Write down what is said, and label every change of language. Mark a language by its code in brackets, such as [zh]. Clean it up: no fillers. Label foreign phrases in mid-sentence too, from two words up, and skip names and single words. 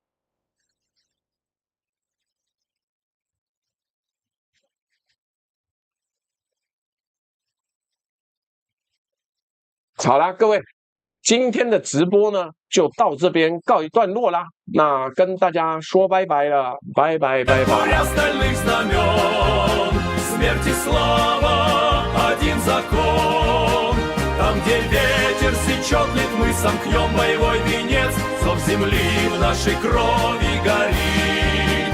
[zh] 好啦，各位，今天的直播呢就到這邊告一段落啦。那跟大家說拜拜了，拜拜拜拜。 [ru] Там, где ветер сечет мы сомкнем боевой венец, зов земли в нашей крови горит.